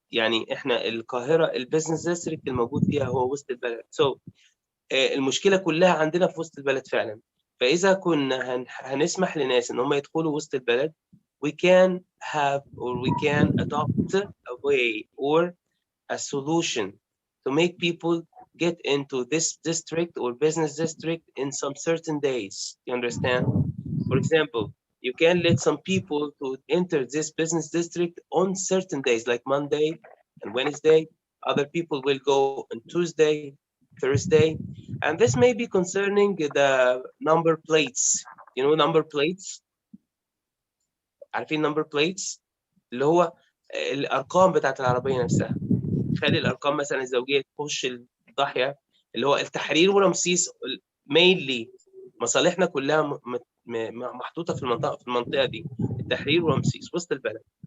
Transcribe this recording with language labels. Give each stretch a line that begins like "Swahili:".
Arabic: يعني احنا القاهره البيزنس ديستريكت الموجود فيها هو وسط البلد. المشكله كلها عندنا في وسط البلد فعلا. فاذا كنا هنسمح لناس ان هم يدخلوا وسط البلد
English: we can have or we can adopt a way or a solution to make people get into this district or business district in some certain days. You understand? For example, you can let some people to enter this business district on certain days, like Monday and Wednesday. Other people will go on Tuesday, Thursday, and this may be concerning the number plates. You know number plates?
Arabic: عارفين number plates؟ اللي هو الأرقام بتاعت العربية نفسها. خلي الارقام مثلا الزوجيه تخش الضاحيه اللي هو التحرير ورمسيس مينلي مصالحنا كلها محطوطه في المنطقه دي التحرير ورمسيس وسط البلد.